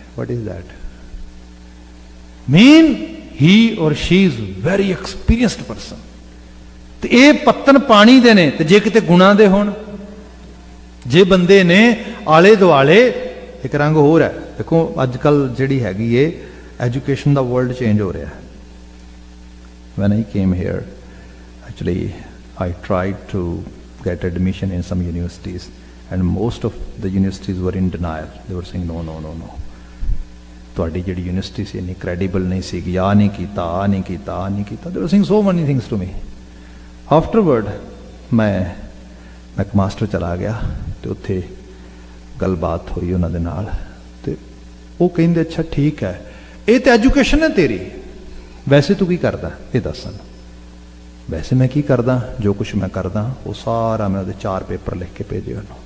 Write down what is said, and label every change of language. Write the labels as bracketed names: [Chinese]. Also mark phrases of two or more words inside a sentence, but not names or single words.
[English] What is that mean? He or she is very experienced person. [Punjabi] ਤੇ ਇਹ ਪੱਤਨ ਪਾਣੀ ਦੇ ਨੇ, ਤੇ ਜੇ ਕਿਤੇ ਗੁਣਾਂ ਦੇ ਹੋਣ, ਜੇ ਬੰਦੇ ਨੇ ਆਲੇ ਦੁਆਲੇ, ਇੱਕ ਰੰਗ ਹੋਰ ਹੈ, ਦੇਖੋ ਅੱਜਕੱਲ੍ਹ ਜਿਹੜੀ ਹੈਗੀ ਹੈ ਐਜੂਕੇਸ਼ਨ ਦਾ [English] world change [Punjabi] ਹੋ ਰਿਹਾ ਹੈ. [English] When I came here, actually I tried to get admission in some universities and most of the universities were in denial. They were saying no, no, no, no. [Punjabi] ਤੁਹਾਡੀ ਜਿਹੜੀ ਯੂਨੀਵਰਸਿਟੀ ਸੀ ਇੰਨੀ ਕ੍ਰੈਡੀਬਲ ਨਹੀਂ ਸੀਗੀ, ਆਹ ਨਹੀਂ ਕੀਤਾ, ਆਹ ਨਹੀਂ ਕੀਤਾ, ਆਹ ਨਹੀਂ ਕੀਤਾ. [English] They were saying so many things to me. [Punjabi] Afterward ਮੈਂ ਇੱਕ ਮਾਸਟਰ ਚਲਾ ਗਿਆ ਤੇ ਉੱਥੇ ਗੱਲਬਾਤ ਹੋਈ ਉਹਨਾਂ ਦੇ ਨਾਲ ਤੇ ਉਹ ਕਹਿੰਦੇ ਅੱਛਾ ਠੀਕ ਹੈ, ਇਹ ਤਾਂ ਐਜੂਕੇਸ਼ਨ ਹੈ ਤੇਰੀ, ਵੈਸੇ ਤੂੰ ਕੀ ਕਰਦਾ ਇਹ ਦੱਸ ਸਾਨੂੰ. ਵੈਸੇ ਮੈਂ ਕੀ ਕਰਦਾ, ਜੋ ਕੁਛ ਮੈਂ ਕਰਦਾ ਉਹ ਸਾਰਾ ਮੈਂ ਉਹਦੇ 4 ਪੇਪਰ ਲਿਖ ਕੇ ਭੇਜੇ ਉਹਨੂੰ.